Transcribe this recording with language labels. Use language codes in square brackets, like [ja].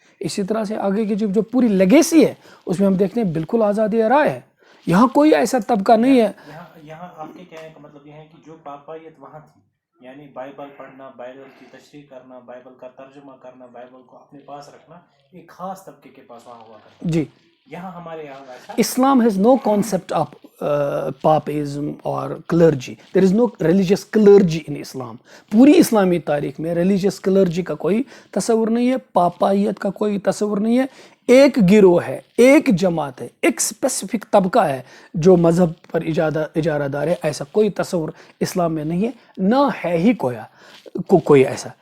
[ur] اسی طرح سے آگے کی جو پوری لیگیسی ہے اس میں ہم دیکھتے ہیں بالکل آزادی رائے ہے. یہاں کوئی ایسا طبقہ نہیں ہے. یہاں آپ کے کہنے کا مطلب یہ ہے کہ جو پاپائیت وہاں تھی، یعنی بائبل پڑھنا، بائبل کی تشریح کرنا، بائبل کا ترجمہ کرنا، بائبل کو اپنے پاس رکھنا، ایک خاص طبقے کے پاس وہاں ہوا کرتا. جی، یہاں ہمارے یہاں ایسا [en] Islam has no concept of papism or clergy. There is no religious clergy in Islam. [ur] پوری اسلامی تاریخ میں religious clergy کا کوئی تصور نہیں ہے، پاپائیت کا کوئی تصور نہیں ہے. ایک گروہ ہے، ایک جماعت ہے، ایک اسپیسیفک طبقہ ہے جو مذہب پر اجارہ دار ہے. ایسا کوئی تصور اسلام میں نہیں ہے، نہ ہے ہی کوئی ایسا.